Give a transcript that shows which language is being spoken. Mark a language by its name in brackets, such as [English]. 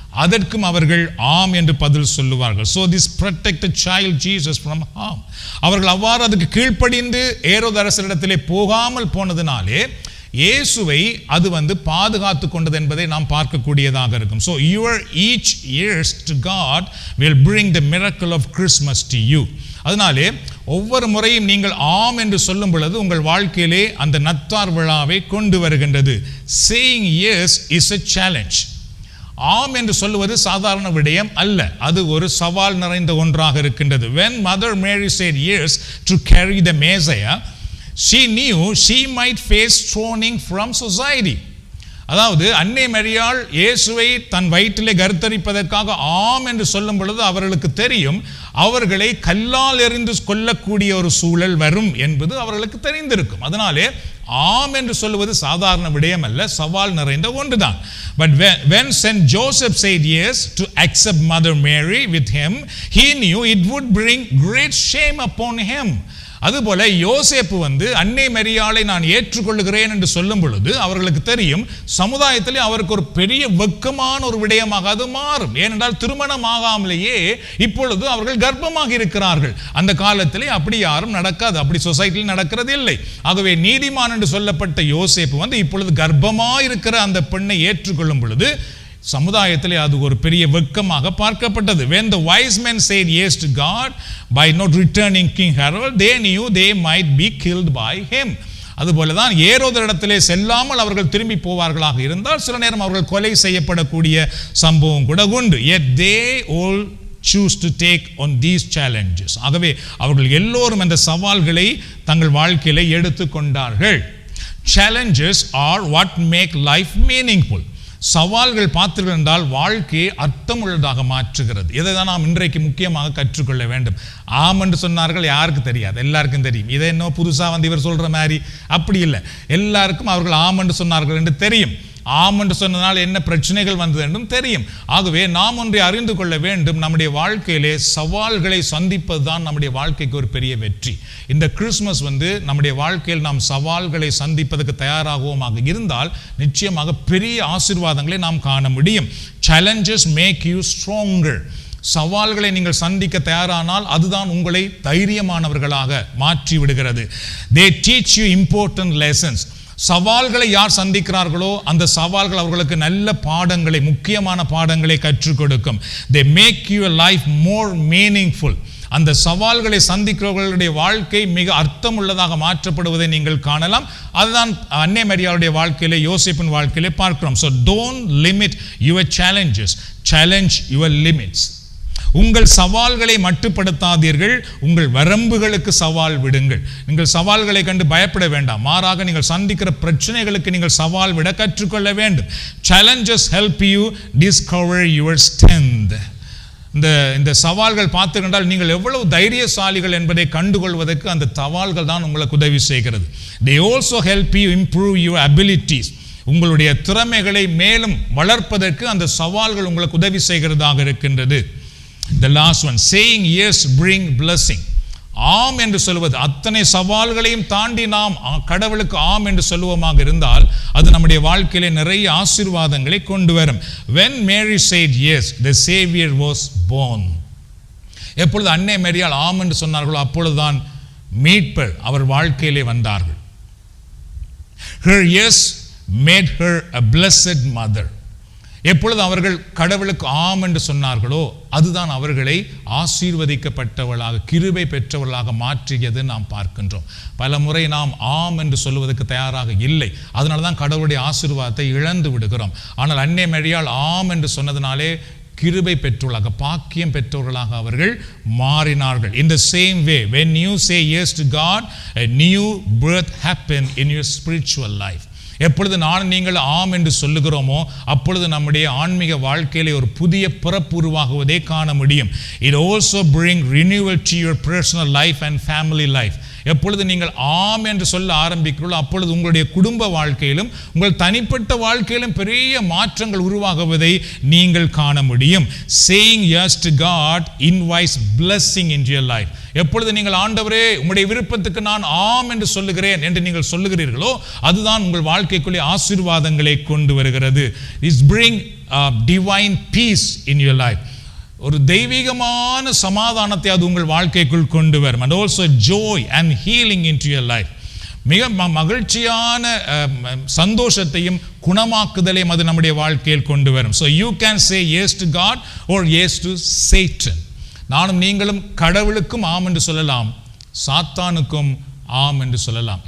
[Tamil] அதற்கும் அவர்கள் ஆம் என்று பதில் சொல்லுவார்கள். [English] So this protected child Jesus from harm. [Tamil] அவர்கள் அவ்வாறு அதுக்கு கீழ்ப்படிந்து ஏரோதரசனிடத்திலே போகாமல் போனதினாலே இயேசுவை அது பாதுகாத்து கொண்டது என்பதை நாம் பார்க்கக்கூடியதாக இருக்கும். [English] So your each years to God will bring the miracle of Christmas to you. [Tamil] அதனாலே ஒவ்வொரு முறையும் நீங்கள் ஆம் என்று சொல்லும் பொழுது உங்கள் வாழ்க்கையிலே அந்த நத்தார் விழாவை கொண்டு வருகின்றது. [English] Saying yes is a challenge. [Tamil] ஆம் என்று சொல்லுவது சாதாரண விடயம் அல்ல, அது ஒரு சவால் நிறைந்த ஒன்றாக இருக்கின்றது. [English] When Mother Mary said yes to carry the Messiah, she knew she might face stoning from society. [Tamil] அதாவது அன்னை மரியாள் இயேசுவை தன் வயிற்றிலே கருத்தரிப்பதற்காக ஆம் என்று சொல்லும் பொழுது அவர்களுக்கு தெரியும் அவர்களை கல்லால் எறிந்து கொல்லக்கூடிய ஒரு சூழல் வரும் என்பது அவர்களுக்கு தெரிந்திருக்கும். அதனாலே ஆம் என்று சொல்லுவது சாதாரண விடயம் அல்ல, சவால் நிறைந்த ஒன்றுதான். [English] But when Saint Joseph said yes to accept Mother Mary with him, he knew it would bring great shame upon him. [Tamil] அதுபோல யோசேப்பு அன்னை மரியாளை நான் ஏற்றுக்கொள்கிறேன் என்று சொல்லும் பொழுது அவர்களுக்கு தெரியும் சமுதாயத்திலே அவருக்கு ஒரு பெரிய வெட்கமான ஒரு விடயமாக அது மாறும். ஏனென்றால் திருமணம் ஆகாமலேயே இப்பொழுது அவர்கள் கர்ப்பமாக இருக்கிறார்கள். அந்த காலத்திலே அப்படி யாரும் நடக்காது, அப்படி சொசைட்டியில் நடக்கிறது இல்லை. ஆகவே நீதிமான் என்று சொல்லப்பட்ட யோசேப்பு இப்பொழுது கர்ப்பமாக இருக்கிற அந்த பெண்ணை ஏற்றுக்கொள்ளும் பொழுது சமுதாயத்திலே அது ஒரு பெரிய வெட்கமாக பார்க்கப்பட்டது. [English] When the wise men said yes to God by not returning King Herod, they knew they might be killed by him. [Tamil] அதுபோலதான் ஏரோதரிடத்திலே செல்லாமல் அவர்கள் திரும்பி போவார்களாக இருந்தால் சில நேரம் அவர்கள் கொலை செய்யப்படக்கூடிய சம்பவம் கூட உண்டு. [English] Yet they all choose to take on these challenges. [Tamil] ஆகவே அவர்கள் எல்லோரும் அந்த சவால்களை தங்கள் வாழ்க்கையிலே எடுத்துக்கொண்டார்கள். [English] Challenges are what make life meaningful. [Tamil] சவால்கள் பார்த்தீர்கள் என்றால் வாழ்க்கையை அர்த்தமுள்ளதாக மாற்றுகிறது. இதை தான் நாம் இன்றைக்கு முக்கியமாக கற்றுக்கொள்ள வேண்டும். ஆம் என்று சொன்னார்கள், யாருக்கு தெரியாது, எல்லாருக்கும் தெரியும். இதை என்ன புதுசாக இவர் சொல்கிற மாதிரி அப்படி இல்லை. எல்லாருக்கும் அவர்கள் ஆம் என்று சொன்னார்கள் என்று தெரியும். ஆம் என்று சொன்னதால் என்ன பிரச்சனைகள் வந்தது என்றும் தெரியும். ஆகவே நாம் ஒன்றை அறிந்து கொள்ள வேண்டும், நம்முடைய வாழ்க்கையிலே சவால்களை சந்திப்பது தான் நம்முடைய வாழ்க்கைக்கு ஒரு பெரிய வெற்றி. இந்த கிறிஸ்மஸ் நம்முடைய வாழ்க்கையில் நாம் சவால்களை சந்திப்பதற்கு தயாராகுவோமாக இருந்தால் நிச்சயமாக பெரிய ஆசீர்வாதங்களை நாம் காண முடியும். [English] Challenges make you stronger. [Tamil] சவால்களை நீங்கள் சந்திக்க தயாரானால் அதுதான் உங்களை தைரியமானவர்களாக மாற்றி விடுகிறது. [English] They teach you important lessons. [Tamil] சவால்களை யார் சந்திக்கிறார்களோ அந்த சவால்கள் அவர்களுக்கு நல்ல பாடங்களை, முக்கியமான பாடங்களை கற்றுக் கொடுக்கும். [English] They make your life more meaningful. [Tamil] அந்த சவால்களை சந்திக்கிறவர்களுடைய வாழ்க்கை மிக அர்த்தம் உள்ளதாக மாற்றப்படுவதை நீங்கள் காணலாம். அதுதான் அன்னை மரியாளுடைய வாழ்க்கையிலே, யோசேப்பின் வாழ்க்கையிலே பார்க்கிறோம். [English] So don't limit your challenges, challenge your limits. [Tamil] உங்கள் சவால்களை மட்டுப்படுத்தாதீர்கள், உங்கள் வரம்புகளுக்கு சவால் விடுங்கள். நீங்கள் சவால்களை கண்டு பயப்பட வேண்டாம், மாறாக நீங்கள் சந்திக்கிற பிரச்சனைகளுக்கு நீங்கள் சவால் விட கற்றுக்கொள்ள வேண்டும். [English] Challenges help you discover your strength. [Tamil] இந்த சவால்கள் பார்த்துக்கொண்டால் நீங்கள் எவ்வளவு தைரியசாலிகள் என்பதை கண்டுகொள்வதற்கு அந்த சவால்கள் தான் உங்களுக்கு உதவி செய்கிறது. [English] They also help you improve your abilities. [Tamil] உங்களுடைய திறமைகளை மேலும் வளர்ப்பதற்கு அந்த சவால்கள் உங்களுக்கு உதவி செய்கிறதாக இருக்கின்றது. [English] The last one, saying yes bring blessing. [Tamil] ஆம் என்று சொல்வது, அத்தனை சவால்களையும் தாண்டி நாம் கடவுளுக்கு ஆம் என்று சொல்லுவோமாக இருந்தால் அது நம்முடைய வாழ்க்கையிலே நிறைய ஆசீர்வாதங்களை கொண்டு வரும். [English] When Mary said yes, the Savior was born. [Tamil] எப்பொழுது அன்னை மரியாள் ஆம் என்று சொன்னார்களோ அப்பொழுதுதான் மீட்பர் அவர் வாழ்க்கையிலே வந்தார்கள். [English] Her yes made her a blessed mother. [Tamil] எப்பொழுது அவர்கள் கடவுளுக்கு ஆம் என்று சொன்னார்களோ அதுதான் அவர்களை ஆசீர்வதிக்கப்பட்டவர்களாக, கிருபை பெற்றவர்களாக மாற்றியது நாம் பார்க்கின்றோம். பல முறை நாம் ஆம் என்று சொல்வதற்கு தயாராக இல்லை, அதனால தான் கடவுளுடைய ஆசீர்வாதத்தை இழந்து விடுகிறோம். ஆனால் அன்னை மரியாள் ஆம் என்று சொன்னதினாலே கிருபை பெற்றவர்களாக, பாக்கியம் பெற்றவர்களாக அவர்கள் மாறினார்கள். [English] In the same way, when you say yes to God, a new birth happens in your spiritual life. [Tamil] எப்பொழுது நான் நீங்கள் ஆம் என்று சொல்லுகிறோமோ அப்பொழுது நம்முடைய ஆன்மீக வாழ்க்கையிலே ஒரு புதிய பிறப்பு உருவாகுவதை காண முடியும். [English] It also bring renewal to your personal life and family life. [Tamil] எப்பொழுது நீங்கள் ஆம் என்று சொல்ல ஆரம்பிக்கிறீர்களோ அப்பொழுது உங்களுடைய குடும்ப வாழ்க்கையிலும் உங்கள் தனிப்பட்ட வாழ்க்கையிலும் பெரிய மாற்றங்கள் உருவாகுவதை நீங்கள் காண முடியும். [English] Saying yes to God invites blessing into your life. [Tamil] எப்பொழுது நீங்கள் ஆண்டவரே உங்களுடைய விருப்பத்துக்கு நான் ஆம் என்று சொல்லுகிறேன் என்று நீங்கள் சொல்லுகிறீர்களோ அதுதான் உங்கள் வாழ்க்கைக்குள்ளே ஆசீர்வாதங்களை கொண்டு வருகிறது. [English] It bring divine peace in your life. [Tamil] ஒரு தெய்வீகமான சமாதானத்தை அது உங்கள் வாழ்க்கைக்குள் கொண்டு வரும். [English] And also joy and healing into your life. [Tamil] மிக மகிழ்ச்சியான சந்தோஷத்தையும் குணமாக்குதலையும் அது நம்முடைய வாழ்க்கையில் கொண்டு வரும். [English] So you can say yes to God or yes to Satan. [Tamil] நானும் நீங்களும் கடவுளுக்கும் ஆம் என்று சொல்லலாம், சாத்தானுக்கும் ஆம் என்று சொல்லலாம்.